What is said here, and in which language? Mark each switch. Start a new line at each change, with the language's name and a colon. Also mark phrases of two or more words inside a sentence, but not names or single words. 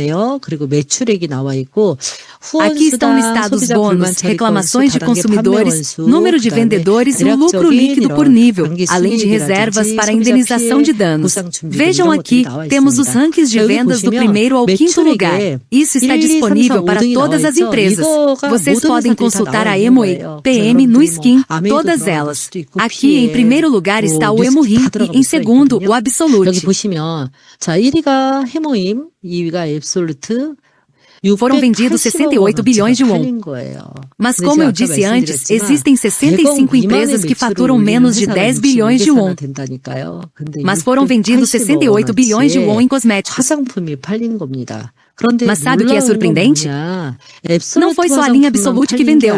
Portuguese: Aqui estão listados bônus, reclamações de consumidores, número de vendedores e o lucro líquido por nível, além de reservas para indenização de danos. Vejam aqui, temos os rankings de vendas do primeiro ao 5º lugar. Isso está disponível para todas as empresas. Vocês podem consultar a Amway, PM, Nu Skin, todas elas. Aqui em primeiro lugar está o Emurim e em segundo o Absolute.
Korean: 여기 보시면 자 1위가 해모임, 2위가 앱솔루트,
Portuguese: Foram vendidos 68 bilhões de won. Mas como eu disse antes, existem 65 empresas que faturam menos de 10 bilhões de won. Mas foram vendidos 68 bilhões de won em cosméticos. Mas sabe o que é surpreendente? Não foi só a linha Absolute que vendeu.